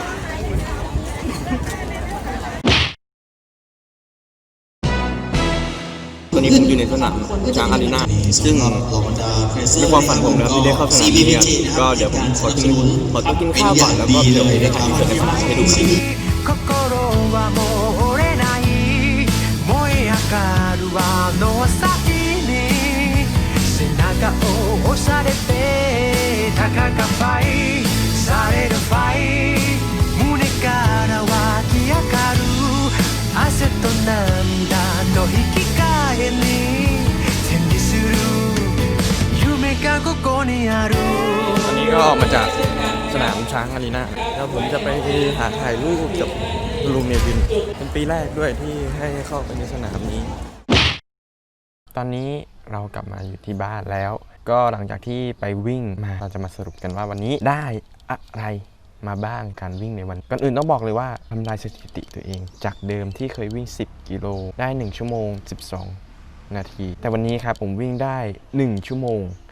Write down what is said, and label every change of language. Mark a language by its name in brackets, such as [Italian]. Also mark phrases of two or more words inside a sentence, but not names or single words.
[Thai] ตอนนี้ผมอยู่ในสนามช้างอารีนาซึ่งเป็นความฝันผมนะครับที่ได้เข้าสนามนี้ก็เดี๋ยวผมขอตัวกินข้าวก่อนแล้วก็เดี๋ยวไปได้ถ่ายที่สนามให้ดู [Japanese] 心はもう折れない燃え上がるあの朝に背中を押されてたかがファイされるファイ胸から湧き上がる汗と涙の引き換えに手にする夢がここにある [Thai] ตอนนี้ก็ออกมาจากสนามช้างอารีนาแล้วผมจะไปหาถ่ายรูปกับลุงเนวินเป็นปีแรกด้วยที่ให้เข้าไปในสนามนี้ตอนนี้เรากลับมาอยู่ที่บ้านแล้วก็หลังจากที่ไปวิ่งมาเราจะมาสรุปกันว่าวันนี้ได้อะไรมาบ้างการวิ่งในวันก่อนอื่นต้องบอกเลยว่าทำลายสถิติตัวเองจากเดิมที่เคยวิ่ง10กิโลได้1ชั่วโมง12นาทีแต่วันนี้ครับผมวิ่งได้1ชั่วโมง